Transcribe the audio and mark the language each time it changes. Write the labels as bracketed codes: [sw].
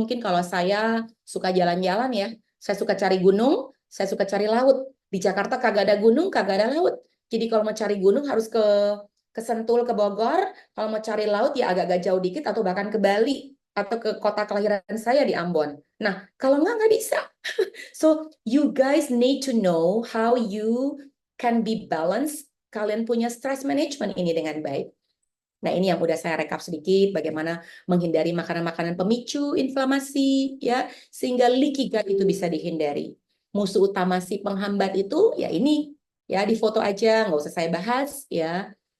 [id] Mungkin kalau saya suka jalan-jalan ya, saya suka cari gunung, saya suka cari laut. Di Jakarta kagak ada gunung, kagak ada laut. Jadi kalau mau cari gunung harus ke Sentul, ke Bogor. Kalau mau cari laut ya agak-agak jauh dikit atau bahkan ke Bali atau ke kota kelahiran saya di Ambon. Nah, kalau nggak bisa. [en] So, you guys need to know how you can be balanced. [id] Kalian punya stress management ini dengan baik. Nah, ini yang udah saya rekap sedikit, bagaimana menghindari makanan-makanan pemicu inflamasi, ya, sehingga leaky gut itu bisa dihindari. Musuh utama si penghambat itu, ya ini, ya di foto aja, nggak usah saya bahas, ya.